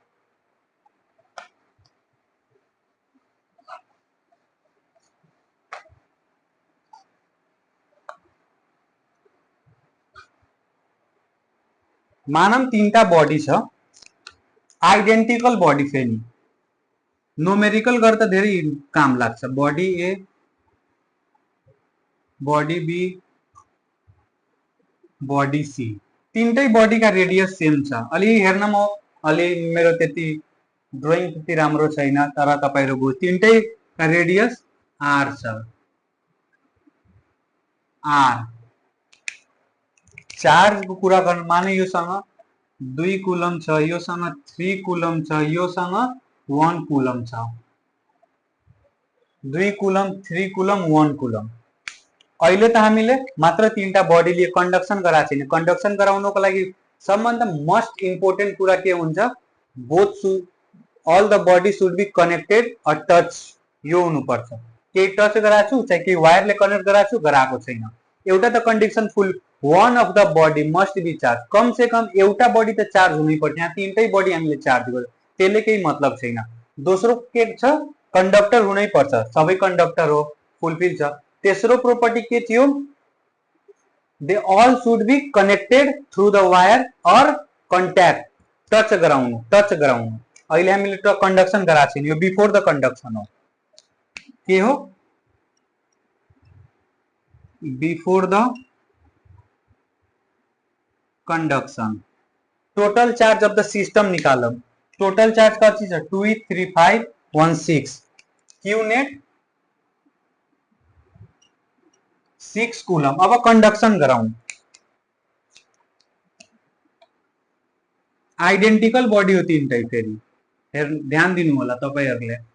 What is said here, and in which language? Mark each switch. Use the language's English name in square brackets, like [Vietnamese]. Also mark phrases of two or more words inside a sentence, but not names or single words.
[Nepali] मानम तीनटा बॉडी छ, [English] identical body [Nepali] फेरि न्यूमेरिकल गर्दा धेरै काम लाग्छ। [English] body A, body B, body C, [Nepali] तीनटै बॉडी का [English] radius same [Nepali] छ। अलि हेर्न म अलि मेरो त्यति ड्राइङ त्यति राम्रो छैन, तर तपाईहरु बुझ्नु, तीनटै का [English] radius R [Nepali] छ, आर। चार्ज को कुरा गर्नु, माने योसँग 2 कुलम छ, योसँग 3 कुलम छ, योसँग 1 कुलम छ, 2 कुलम 3 कुलम 1 कुलम। अहिले त हामीले मात्र तीनटा बॉडी लिए कंडक्शन गराएको छैन, कंडक्शन गराउनको लागि सबभन्दा [English] most important [Nepali] कुरा के हुन्छ, [English] बोथ all the body should be connected or touch, [Nepali] यो हुनुपर्छ। केही टच गराएको छु चाहे केही वायरले कनेक्ट गराएको छु, गराएको छैन, एउटा त [English] condition full, one of the body must be charged, [Nepali] कम से कम एउटा बडी त चार्ज हुनै पर्छ। यहाँ तीनटै बडी हामीले चार्ज गर्यो, त्यसले केही मतलब छैन। दोस्रो के छ, कन्डक्टर हुनै पर्छ, सबै कन्डक्टर हो, फुलफिल छ। तेस्रो प्रोपर्टी के थियो, [English] दे all should be connected through the wire or contact, [Nepali] टच गराउनु, टच गराउनु। अहिले हामीले कन्डक्सन गराएको छैन, यो [English] before the conduction [Nepali] हो। के हो, [English] before the conduction. total charge of the system [Nepali] निकालम, [English] total charge [Nepali] कति छ, 23516, [English] Q net [Nepali] 6 कूलम। अब कंडक्शन गराउँ, [English] identical body [Nepali] हो तीनटै, फेरि ध्यान दिनु होला तपाईहरुले।